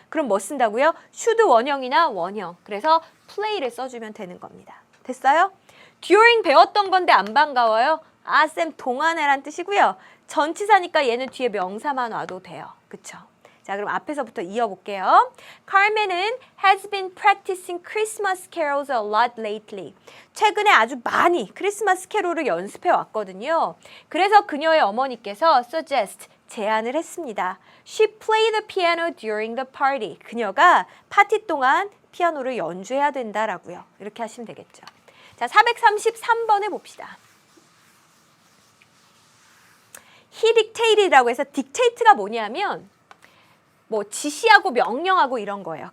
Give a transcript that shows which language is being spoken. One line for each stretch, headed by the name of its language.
Korean: 그럼 뭐 쓴다고요? should 원형이나 원형. 그래서 play를 써주면 되는 겁니다. 됐어요? during 배웠던 건데 안 반가워요? 아, 쌤 동안에란 뜻이고요. 전치사니까 얘는 뒤에 명사만 와도 돼요. 그쵸? 자, 그럼 앞에서부터 이어볼게요.
English: Carmen은 has been practicing Christmas carols a lot lately.
Korean: 최근에 아주 많이 크리스마스 캐롤을 연습해 왔거든요. 그래서 그녀의 어머니께서 suggest, 제안을 했습니다.
English: She played the piano during the party.
Korean: 그녀가 파티 동안 피아노를 연주해야 된다라고요. 이렇게 하시면 되겠죠. 자, 433번에 봅시다. He dictated이라고 해서 dictate가 뭐냐면 뭐 지시하고 명령하고 이런 거예요.